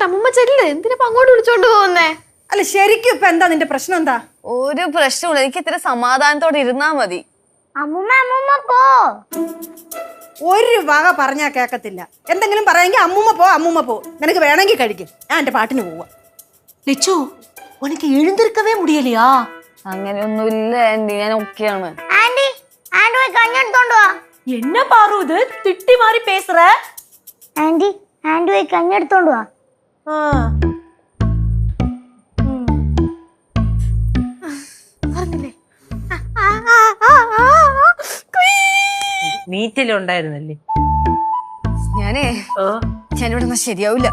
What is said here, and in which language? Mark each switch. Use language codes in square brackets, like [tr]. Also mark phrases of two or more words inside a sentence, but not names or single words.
[ml] അമ്മൂമ്മ ചെല്ല്. എന്തിനാ അങ്ങോട്ട് വിളിച്ചോണ്ട് പോകുന്നേ? അല്ല ശരിക്കും ഇപ്പൊ എന്താ നിന്റെ പ്രശ്നം? എന്താ? ഒരു പ്രശ്നമില്ല, എനിക്ക് ഇത്ര സമാധാനത്തോടെ ഇരുന്നാ മതി. അമ്മൂമ്മ പോ. ഒരു വക പറഞ്ഞാ കേക്കത്തില്ല. എന്തെങ്കിലും പറയാമെങ്കിൽ അമ്മൂമ്മ പോ. നിനക്ക് വേണമെങ്കിൽ കഴിക്കും, ഞാൻ എന്റെ പാട്ടിന് പോവാ. [ta] லிச்சு, உனக்கு எழுந்திருக்கவே முடியலையா? [ml] അങ്ങനെയൊന്നുമില്ല ആന്റി, ഞാൻ ഓക്കെയാണ്. ആന്റി പോയി കഞ്ഞെടുത്തോണ്ട് വാ. [ta] என்ன பாரு இது திட்டி மாதிரி பேசுற? [ml] ആന്റി പോയി കഞ്ഞെടുത്തോണ്ട് വാ. നീറ്റിലുണ്ടായിരുന്നല്ലേ? ഞാനിവിടെ നിന്നാ ശരിയാവില്ല.